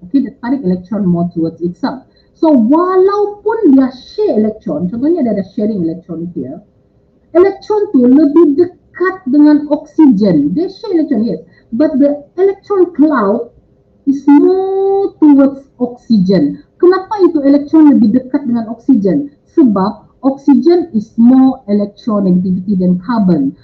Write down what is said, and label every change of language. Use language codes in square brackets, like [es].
[en] Okay, the tarik electron more towards itself. [ms] So walaupun dia share electron, contohnya ada [en] sharing electron here, [ms] elektron tu lebih dekat dengan oksigen. [en] They share electron, yes. But the electron cloud is more towards oxygen. [ms] Kenapa itu elektron lebih dekat dengan oksigen? [en] Sebab oxygen is more electronegativity than carbon.